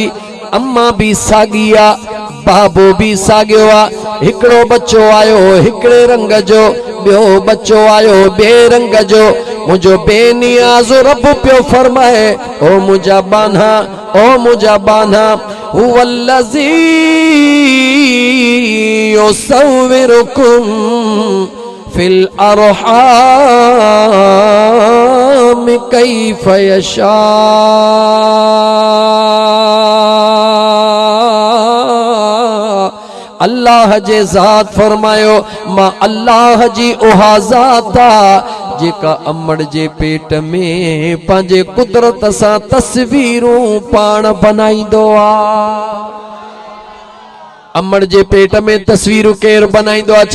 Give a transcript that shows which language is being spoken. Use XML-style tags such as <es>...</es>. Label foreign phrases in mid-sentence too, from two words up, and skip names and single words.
<sd>अम्मा भी साॻी आ, बाबो भी साॻियो आ। हिकिड़ो बच्चो आयो हिकिड़े रंग जो, ॿियो बच्चो आयो ॿिए रंग जो। मुंहिंजो बेनियाज़ रब पियो फरमाए ओ मुंहिंजा बान्हा, ओ मुंहिंजा बान्हा,</sd> <ar>هو الذي يصوركم في الأرحام كيف يشاء.</ar> <sd>अल्लाह जे ज़ात फरमायो मां अल्लाह जी उहा ज़ात आ जेका अमड़ जे पेट में पंहिंजे कुदरत सां तस्वीरूं पाण बनाईंदो आ। अमड़ जे पेट में तस्वीरूं केर बनाईंदो आ?</sd>